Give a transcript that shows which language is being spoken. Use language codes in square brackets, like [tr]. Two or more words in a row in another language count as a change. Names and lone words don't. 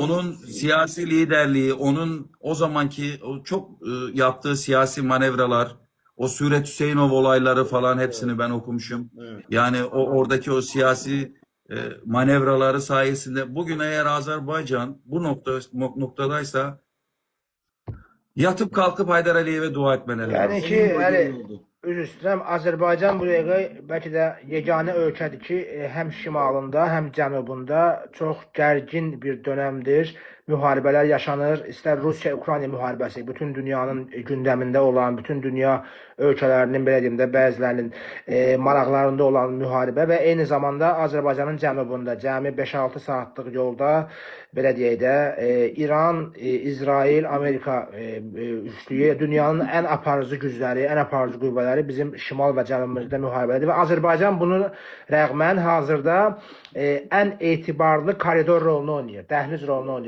[tr] onun siyasi liderliği, onun o zamanki o çok yaptığı siyasi manevralar, o Suret Hüseyinov olayları falan hepsini ben okumuşum. Evet. Yani oradaki o siyasi manevraları sayesinde bugün eğer Azerbaycan bu noktadaysa yatıp kalkıp Haydar Aliyev'e dua etmeleri [az] Yəni [tr] lazım. [az] ki, Onun boyda hələ oldu. üzr istəyirəm, Azərbaycan bu dəqiqə bəlkə də yeganə ölkədir ki, həm şimalında, həm cənubunda çox gərgin bir dönəmdir. Müharibələr yaşanır. İstər Rusiya-Ukrayna müharibəsi, bütün dünyanın gündəmində olan, bütün dünya ölkələrinin, belə deyim də, bəzilərinin maraqlarında olan müharibə və eyni zamanda Azərbaycanın cənubunda, cəmi 5-6 saatlıq yolda, belə deyək də, İran, İsrail, Amerika üçlüyü, dünyanın ən aparıcı gücləri, ən aparıcı qüvvələri bizim şimal və cənubumuzda müharibədir və Azərbaycan bunun rəğmən hazırda ən etibarlı koridor rolunu oynayır, dəhliz rolunu oynayır.